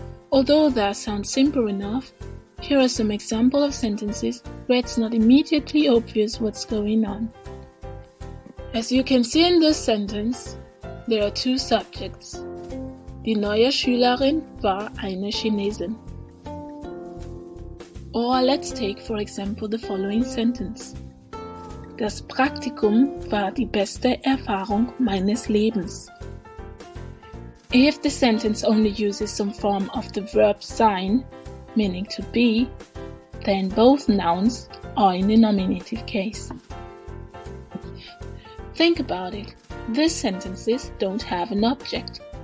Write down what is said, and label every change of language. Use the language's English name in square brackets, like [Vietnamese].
[English] Although that sounds simple enough, here are some examples of sentences where it's not immediately obvious what's going on. As you can see in this sentence, there are 2 subjects. [German] Die neue Schülerin war eine Chinesin. [English] Or let's take, for example, the following sentence. [German] Das Praktikum war die beste Erfahrung meines Lebens. [English] If the sentence only uses some form of the verb sein, meaning to be, then both nouns are in the nominative case. Think about it. These sentences don't have an object.